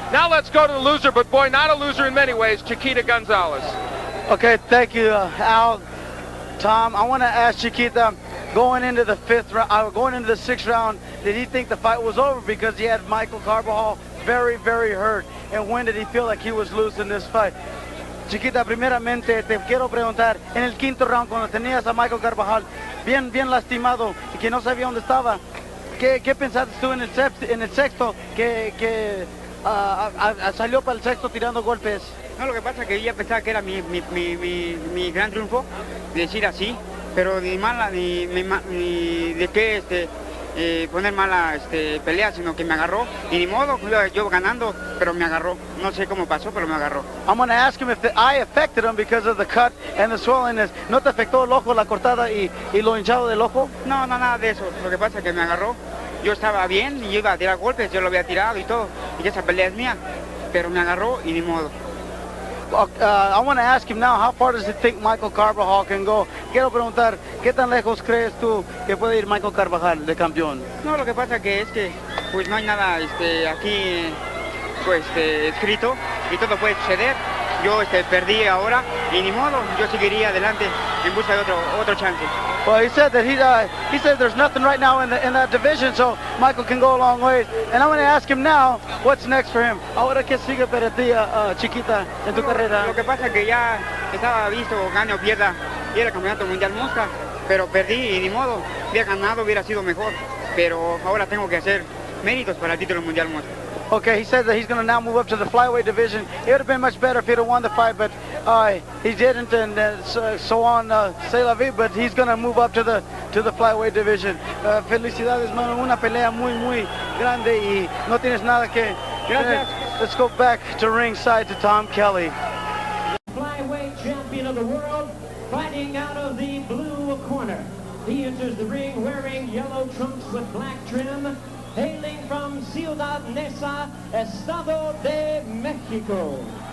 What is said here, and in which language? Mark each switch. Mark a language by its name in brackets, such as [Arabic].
[English] Now let's go to the loser, but boy, not a loser in many ways, Chiquita González. Okay, thank you, Al, Tom. I want to ask Chiquita, going into the going into the 6th round, did he think the fight was over because he had Michael Carbajal very, very hurt? And when did he feel like he was losing this fight? [Spanish] Chiquita, primeramente te quiero preguntar, en el 5º round, cuando tenías a Michael Carbajal bien lastimado y que no sabía dónde estaba, ¿qué pensaste tú en el 6º que salió para el 6º tirando golpes? No, lo que pasa es que yo pensaba que era mi gran triunfo, decir así, pero ni mala, ni de qué poner mala pelea, sino que me agarró, y ni modo, yo ganando, pero me agarró. No sé cómo pasó, pero me agarró. [English] I'm going to ask him if the eye affected him because of the cut and the swellingness. [Spanish] ¿No te afectó el ojo, la cortada y lo hinchado del ojo? No, nada de eso. Lo que pasa es que me agarró. Yo estaba bien y yo iba a tirar golpes, yo lo había tirado y todo, y esa pelea es mía, pero me agarró y ni modo. [English] I want to ask him now, how far does he think Michael Carbajal can go? [Spanish] Quiero preguntar, ¿qué tan lejos crees tú que puede ir Michael Carbajal de campeón? No, lo que pasa que es que pues no hay nada aquí pues escrito y todo puede suceder. Yo perdí ahora y ni modo, yo seguiría adelante en busca de otro chance. [English] Well, he said that he said there's nothing right now in that division, so Michael can go a long way. And I'm going to ask him now, what's next for him? [Spanish] Ahora qué sigue para ti, Chiquita, en tu carrera. Lo que pasa es que ya estaba visto, gane o pierda, y era el campeonato mundial mosca, pero perdí y ni modo, hubiera ganado, hubiera sido mejor, pero ahora tengo que hacer méritos para el título mundial mosca. [English] Okay, he said that he's going to now move up to the flyweight division. It would have been much better if he'd have won the fight, but he didn't, and so on, c'est la vie, but he's going to move up to the flyweight division. [Spanish] Felicidades, mano, una pelea muy grande y no tienes nada que... Gracias. [English] Let's go back to ringside to Tom Kelly. Flyweight champion of the world, fighting out of the blue corner. He enters the ring wearing yellow trunks with black trim, hailing from Ciudad Neza, Estado de Mexico.